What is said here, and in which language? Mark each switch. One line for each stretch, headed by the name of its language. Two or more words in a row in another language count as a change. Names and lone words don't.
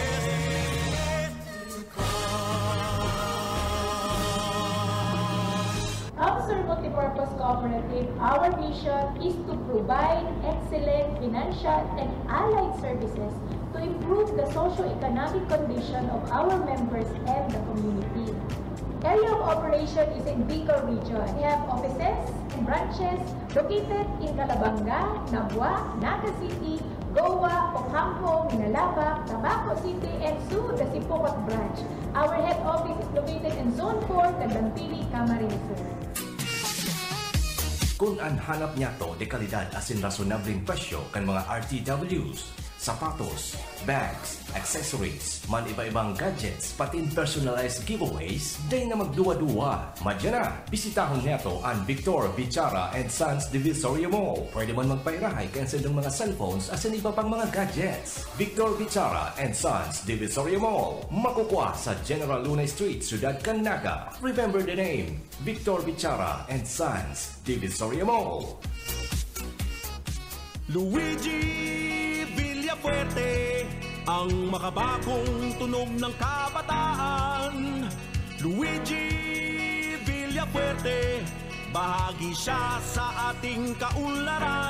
English: Kamsur Multipurpose Cooperative, our mission is to provide excellent financial and allied services to improve the socio-economic condition of our members and the community. Area of operation is in Bicol region. We have offices and branches located in Calabanga, Nabua, Naga City, Goa, Ocampo, Minalaba, Tabaco City, and soon the Sipocot branch. Our head office is located in Zone 4, Candantili, Camarines Sur.
Bikol: Kung ang hanap niya to de kalidad asin rasonableng presyo kan mga RTWs, sapatos, bags, accessories, man iba-ibang gadgets, patin
English: personalized giveaways,
Bikol: day na magduwa-duwa. Madya na, bisitahon niya to ang Victor Bichara and Sons Divisoria Mall. Pwede man magpairahay cancel ng mga cellphones asin iba pang mga gadgets. Victor Bichara and Sons Divisoria Mall. Makukuha sa General Luna Street, Ciudad Canaga.
English: Remember the name, Victor Bichara and Sons Divisoria Mall.
Filipino: Luigi Villafuerte, ang makabagong tunog ng kabataan. Luigi Villafuerte, bahagi siya sa ating kaunlaran.